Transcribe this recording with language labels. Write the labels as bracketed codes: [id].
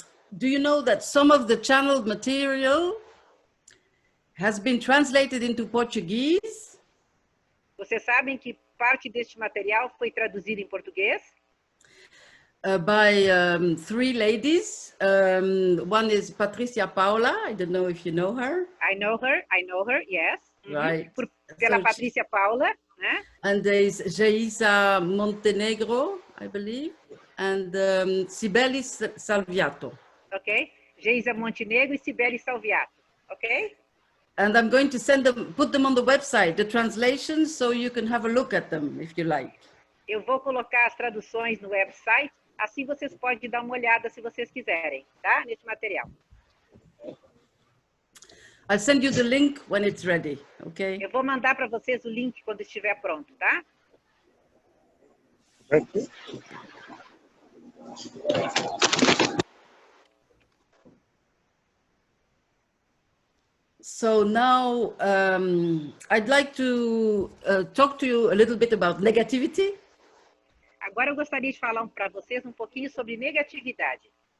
[en] Do you know that some of the channeled material has been translated into Portuguese? [pt] Vocês sabem que parte deste material foi traduzido em português? [en] By 3 ladies. One is Patricia Paula. I don't know if you know her. I know her, yes. Right. [pt] Pela Patrícia Paula, né? [en] And there is Geisa Montenegro, I believe, and Cibele Salviato. [pt] Ok. Geisa Montenegro e Cibele Salviato, ok? [en] And I'm going to send them, put them on the website, the translations, so you can have a look at them if you like. [pt] Eu vou colocar as traduções no website, assim vocês podem dar uma olhada se vocês quiserem, tá? Nesse material. [en] I'll send you the link when it's ready, okay? [pt] Eu vou mandar para vocês o link quando estiver pronto, tá? [en] So now I'd like to talk to you a little bit about negativity. [pt] Agora eu gostaria de falar para vocês um pouquinho sobre negatividade.